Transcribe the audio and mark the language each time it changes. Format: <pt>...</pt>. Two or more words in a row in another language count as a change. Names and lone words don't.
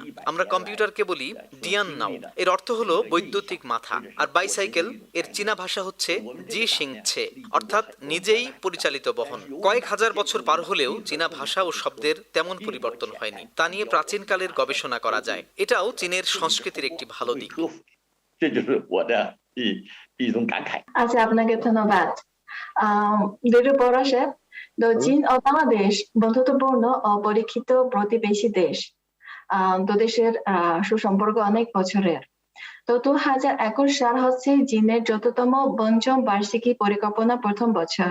<bn>আমরা কম্পিউটারকে বলি</bn> <zh>电脑,</zh> <bn>এর অর্থ হলো বৈদ্যুতিক মাথা। আর বাইসাইকেল এর চীনা ভাষা হচ্ছে</bn> <zh>自行车,</zh> <bn>অর্থাৎ নিজেই পরিচালিত বহন। কয়েক হাজার বছর পার হলেও চীনা ভাষা ও শব্দের তেমন পরিবর্তন হয়নি। তা নিয়ে প্রাচীনকালের গবেষণা করা যায়। এটাও চীনের সংস্কৃতির একটি ভালো দিক।</bn> <zh>这就是我的一种感慨。</zh> <bn>আচ্ছা, আপনাকে ধন্যবাদ। দিরু পরশেপ, তো চীন ও বাংলাদেশ বন্ধুত্বপূর্ণ ও পরীক্ষিত প্রতিবেশী দেশ। দুদেশের সুসম্পর্ক অনেক বছরের। তো 2021 সাল হচ্ছে চীনের যততম পঞ্চম বার্ষিকী পরিকল্পনা প্রথম বছর।</bn>